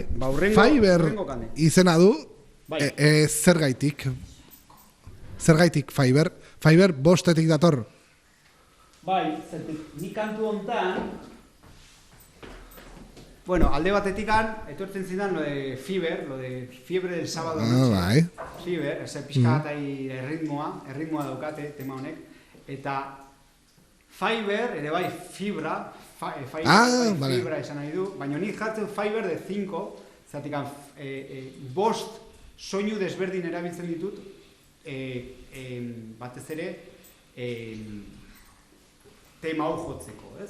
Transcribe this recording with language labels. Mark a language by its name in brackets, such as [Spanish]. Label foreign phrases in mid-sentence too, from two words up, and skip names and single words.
[Basque] Fiverr izena du, zergaitik Fiverr? Fiverr bostetik dator. Bai, nik kantu hontan, bueno, alde batetikan, etortzen zidan [Spanish] lo de fiebre del sábado noche. [Basque] Bai. Fiverr, pixka bat erritmoa daukate tema honek, eta Fiverr, ere bai, fibra, fibra esan nahi du, baina nik jartzen Fiverr de 5, zatikan, bost soinu desberdin erabiltzen ditut, batez ere, tema hau jotzeko, ez?